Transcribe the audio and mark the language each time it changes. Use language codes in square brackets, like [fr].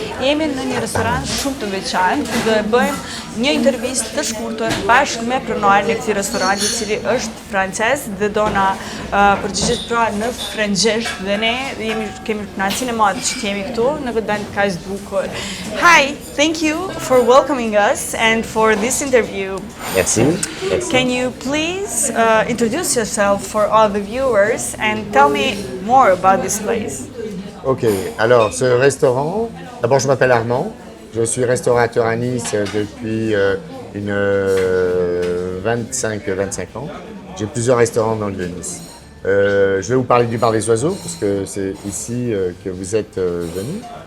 [sq] Jemi në një restorant shumë të veçantë ku do e bëjmë një intervistë të shkurtër bashkë me pronarin e këtij restoranti, i cili është francez dhe do na përgjigjet pra në frëngjisht dhe ne kemi kënaqësinë e madhe që jemi këtu në këtë vend kaq të bukur. [en] Hi, thank you for welcoming us and for this interview. [fr] Merci. [en] Can you please introduce yourself for all the viewers and tell me more about this place? [fr] Ok, alors ce restaurant, d'abord je m'appelle Armand, je suis restaurateur à Nice depuis 25 ans. J'ai plusieurs restaurants dans le de Nice. Je vais vous parler du Bar des Oiseaux parce que c'est ici que vous êtes venus.